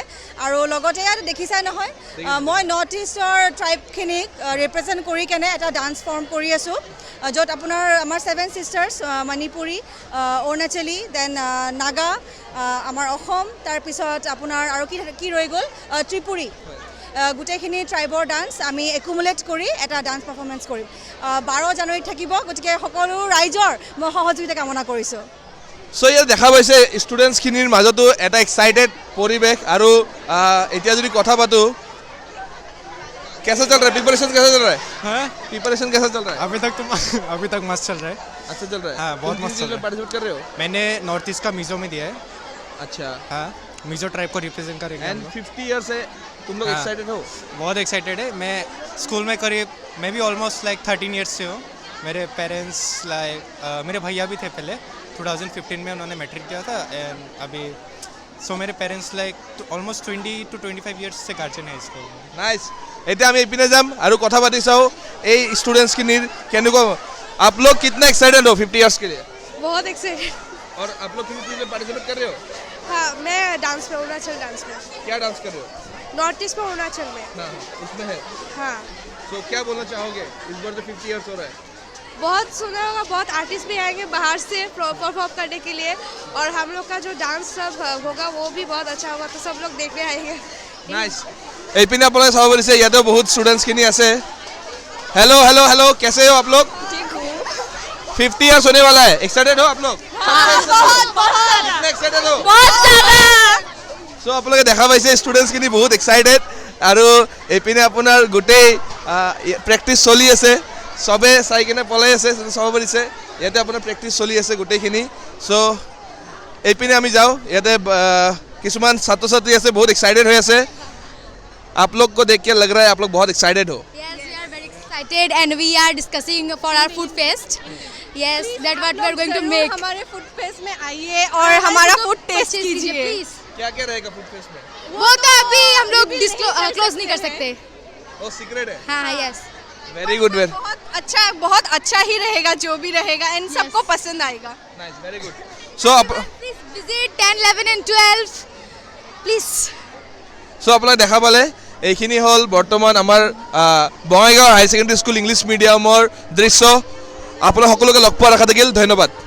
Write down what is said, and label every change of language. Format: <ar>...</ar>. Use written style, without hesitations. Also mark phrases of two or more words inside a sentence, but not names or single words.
<as>আৰু লগতে ইয়াত দেখিছাই নহয়, মই নৰ্থ ইষ্টৰ ট্ৰাইবখিনিক ৰিপ্ৰেজেণ্ট কৰি কেনে এটা</as> <en>dance form</en> <as>কৰি আছোঁ, য'ত আপোনাৰ আমাৰ 7 ছিষ্টাৰ্ছ, মণিপুৰী, অৰুণাচলী, দেন নাগা, আমাৰ অসম, তাৰপিছত আপোনাৰ আৰু কি ৰৈ গ'ল, ত্ৰিপুৰী, গোটেইখিনি ট্ৰাইবৰ ডান্স আমি একুমুলেট কৰি এটা</as> <en>dance performance</en> <as>কৰিম। 12 জানুৱাৰীত থাকিব। গতিকে সকলো ৰাইজৰ মই সহযোগিতা কামনা কৰিছোঁ। চ' ইয়াত দেখা পাইছে ষ্টুডেণ্টছখিনিৰ মাজতো এটা এক্সাইটেড পৰিৱেশ। আৰু এতিয়া যদি কথা পাতোঁ,</as> <hi>कैसा चल रहा है प्रिपरेशन, कैसा चल रहा है? हाँ? प्रिपरेशन कैसा चल रहा है? अभी तक मस्त चल रहा है। अच्छा चल रहा है? हाँ, बहुत मस्त चल रहा है। पार्टिसिपेट कर रहे हो? मैंने नॉर्थ ईस्ट का मिजो में दिया है। अच्छा। हाँ, मिजो ट्राइब को रिप्रेजेंट करेंगे हम एंड लोग। 50 ईयर से तुम लोग हाँ। एक्साइटेड हो? बहुत एक्साइटेड है। मैं स्कूल में करीब मैं भी</hi> <en>almost like</en> <hi>13 ईयर्स से हूँ। मेरे पेरेंट्स मेरे भैया भी थे पहले, 2015 में उन्होंने मैट्रिक दिया था। एंड अभी मेरे पेरेंट्स ऑलमोस्ट</hi> <en>20 to 25 years</en> <hi>से गार्जियन है इसको। नाइस।</hi> <as>এতিয়া আমি এইপিনে যাম আৰু কথা পাতি চাওঁ এই ষ্টুডেণ্টছখিনিৰ কেনেকুৱা।</as> <hi>आप लोग कितने एक्साइटेड हो 50 ईयर्स के लिए? बहुत एक्साइटेड। और आप लोग किस चीज़ में पार्टिसिपेट कर रहे हो? हाँ, मैं डांस में, अरुणाचल डांस में, क्या डांस कर रहे हो? नॉर्थ ईस्ट में, अरुणाचल में। हाँ, उसमें है। हाँ, तो क्या बोलना चाहोगे इस बार जो 50 ईयर्स हो रहा है? बहुत सुना होगा, बहुत आर्टिस्ट भी आएंगे बाहर से परफॉर्म करने के लिए, और हम लोग का जो डांस सब होगा वो भी बहुत अच्छा होगा, तो सब लोग देखने आएंगे। नाइस।</hi> <as>এইপিনে আপোনালোকে চাব পাৰিছে ইয়াতেও বহুত ষ্টুডেণ্টছখিনি আছে।</as> <hi>हेलो हेलो हेलो, कैसे हो आप लोग? ठीक हूँ। 50 ईयर्स होने वाला है, एक्साइटेड हो आप लोग? कितने एक्साइटेड हो?</hi> <as>সো আপোনালোকে দেখা পাইছে ষ্টুডেণ্টছখিনি বহুত এক্সাইটেড। আৰু এইপিনে আপোনাৰ গোটেই প্ৰেক্টিচ চলি আছে, চবে চাই কিনে পলাই আছে, চাব পাৰিছে ইয়াতে আপোনাৰ প্ৰেক্টিচ চলি আছে গোটেইখিনি। চ' এইপিনে আমি যাওঁ, ইয়াতে কিছুমান ছাত্ৰ ছাত্ৰী আছে বহুত এক্সাইটেড হৈ আছে।</as> <hi>आप लोग को देख के लग रहा है आप लोग बहुत एक्साइटेड हो?</hi> <en>Yes, we are very excited and we are discussing for our food fest. Yes, that what we are going to make.</en> <hi>हमारे</hi> <en>food fest</en> <hi>में आइए और हमारा</hi> <en>food taste</en> <hi>कीजिए। प्लीज। क्या क्या रहेगा</hi> <en>food fest</en> <hi>में? वो तो अभी हम लोग क्लोज नहीं कर सकते। वो सीक्रेट है। हाँ, यस।</hi> <en>very good, very</en> <hi>बहुत अच्छा ही रहेगा जो भी रहेगा, एंड सबको पसंद आएगा।</hi> <en>nice, very good. so Please visit 10, 11 and 12. Please.</en> <as>আপোনালোকে দেখা পালে এইখিনি হ'ল বৰ্তমান আমাৰ বঙাইগাঁও হায়াৰ ছেকেণ্ডেৰী স্কুল ইংলিছ মিডিয়ামৰ দৃশ্য। আপোনালোক সকলোকে লগ পোৱাৰ আশা থাকিল। ধন্যবাদ।</as>